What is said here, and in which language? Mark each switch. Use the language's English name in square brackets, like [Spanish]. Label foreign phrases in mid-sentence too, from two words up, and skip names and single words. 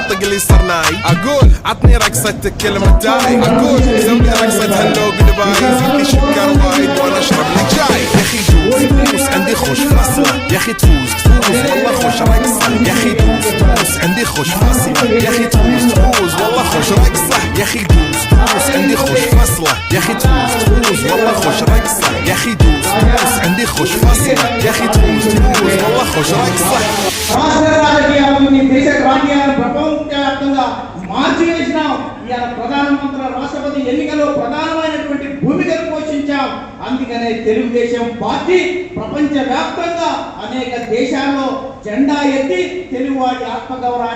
[Arabic] طق لي صرناي اقول عطني رقصة كلمة داي اقول سوي رقصة هاللوق دبي زيد لي سكر وايد وانا اشرب لي جاي يا اخي دوس عندي خوش فصلة يا اخي تفوز والله خوش رقصة يا اخي دوس عندي خوش فصلة يا اخي تفوز والله خوش رقصة يا اخي دوس عندي خوش فصلة يا اخي تفوز والله خوش رقصة يا اخي دوس عندي خوش فصلة يا اخي تفوز والله خوش رقصة [Telugu] ప్రపంచవ్యాప్తంగా మార్చివేసినాం ఇవాళ ప్రధానమంత్రి రాష్ట్రపతి ఎన్నికల్లో ప్రధానమైనటువంటి భూమికను పోషించాం అందుకనే తెలుగుదేశం పార్టీ ప్రపంచవ్యాప్తంగా అనేక దేశాల్లో జెండా ఎత్తి తెలుగువాడి ఆత్మగౌరవాన్ని